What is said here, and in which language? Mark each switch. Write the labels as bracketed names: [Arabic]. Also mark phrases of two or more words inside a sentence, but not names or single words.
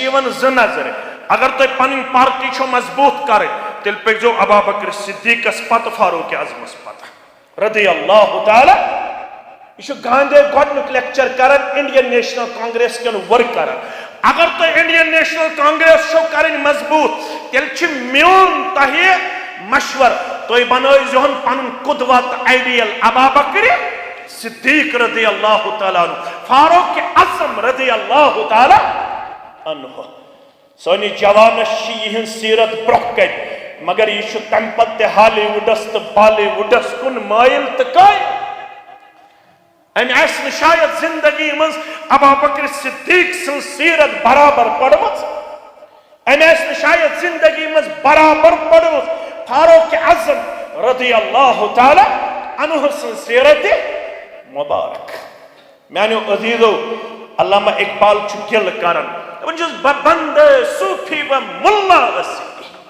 [Kashmiri] یِوان زٕ نظرِ اگر تُہۍ پنٕنۍ پارٹی چھو مضبوط کرٕنۍ تیٚلہِ پٔکۍزیو ابا بکر صدیقس پتہٕ فاروق اعظمس پتہٕ [Arabic] رضی اللہ [Kashmiri] تعالی یہ چھُ گاندھی گۄڈنیُک لیکچر کران انڈین نیشنل کانگریس کٮ۪ن ورکرن اگر تُہۍ انڈین نیشنل کانگریس چھو کرٕنۍ مضبوط تیٚلہِ چھُ میون تۄہہِ مشور تُہۍ بنٲیزہون پنُن قدوہ تہٕ آیڈیل ابا بکر صدیق [Arabic] رضی اللہ تعالیٰ عنہ [Kashmiri] فاروق اعظم [Arabic] رضی اللہ تعالیٰ عنہ [Kashmiri] سٲنِس جوانس چھِ یِہنٛز سیرت برونٛہہ کَنہِ مگر یہِ چھُ تمہِ پتہٕ تہِ ہالی وُڈس تہٕ بالی وُڈس کُن مٲیل تہٕ قٲیِل أمۍ آسہِ نہٕ شاید زندگی منٛز ابا بکر صدیق سٕنٛز سیرت برابر پٔرمٕژ أمۍ آسہِ نہٕ شاید زندگی منٛز برابر پٔرمٕژ فاروق اعظم [Arabic] رضی اللہ تعالی عنہ [Kashmiri] سٕنٛز سیرت مبارک میانیو عزیزو علامہ اقبال چھُ گِل کران دپان چھُس بہٕ بندٕ صوفی و مُلا ٲسی